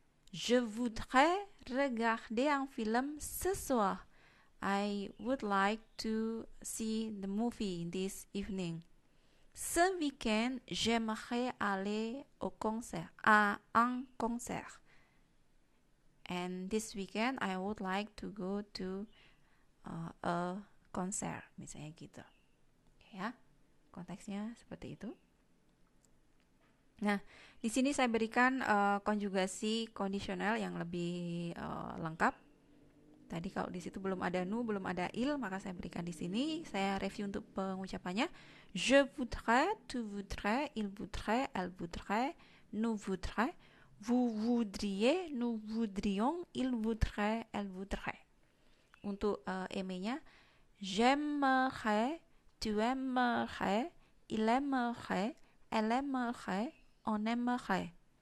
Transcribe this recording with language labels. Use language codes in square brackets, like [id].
[fr] Je voudrais regarder un film ce soir. [en] I would like to see the movie this evening. [fr] Ce week-end, j'aimerais aller au concert, à un concert. [en] And this weekend, I would like to go to a concert, [id] misalnya gitu. Ya, konteksnya seperti itu. Nah, di sini saya berikan konjugasi kondisional yang lebih lengkap. Tadi kalau di situ belum ada nu, belum ada il, maka saya berikan di sini. Saya review untuk pengucapannya. [fr] Je voudrais, tu voudrais, il voudrait, elle voudrait, nous voudrait, vous voudriez, nous voudrions, il voudrait, elle voudrait. [id] Untuk eme-nya, [fr] j'aimerais, tu aimerais, il aimerait, elle aimerait, on aimerait.